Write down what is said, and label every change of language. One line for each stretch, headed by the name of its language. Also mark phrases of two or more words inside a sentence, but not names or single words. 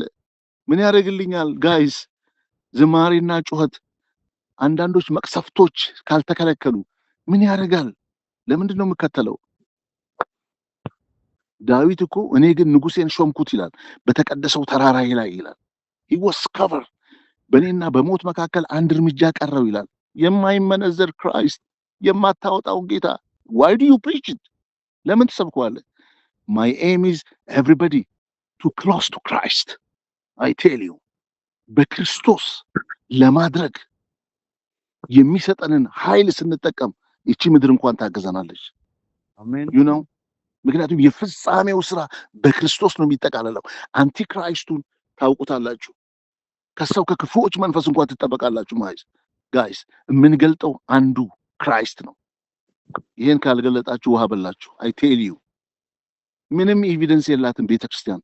Amharic: ምን ያደርግልኛል ጋይስ? ዝማሬና ጩኸት፣ አንዳንዶች መቅሰፍቶች ካልተከለከሉ ምን ያደርጋል? ለምንድን ነው የምከተለው? ዳዊት እኮ እኔ ግን ንጉሴን ሾምኩት ይላል በተቀደሰው ተራራዬ ላይ ይላል።
English: he was covered
Amharic: በእኔና በሞት መካከል አንድ እርምጃ ቀረው ይላል። የማይመነዘር ክራይስት፣ የማታወጣው ጌታ
English: why do you preach it?
Amharic: ለምን ትሰብከዋለህ?
English: my aim is everybody to close to Christ. I tell you
Amharic: በክርስቶስ ለማድረግ የሚሰጠንን ኃይል ስንጠቀም እቺ ምድር እንኳን ታገዘናለች። አሜን
English: you know
Amharic: ምክንያቱም የፍጻሜው ስራ በክርስቶስ ነው የሚጠቃለለው። አንቲክራይስቱን ታውቁታላችሁ። ከሰው ከክፉዎች መንፈስ እንኳን ትጠበቃላችሁ። ጋይስ የምንገልጠው አንዱ ክራይስት ነው። ይሄን ካልገለጣችሁ ውሃ በላችሁ።
English: I tell you
Amharic: ምንም ኤቪደንስ የላትም ቤተክርስቲያን።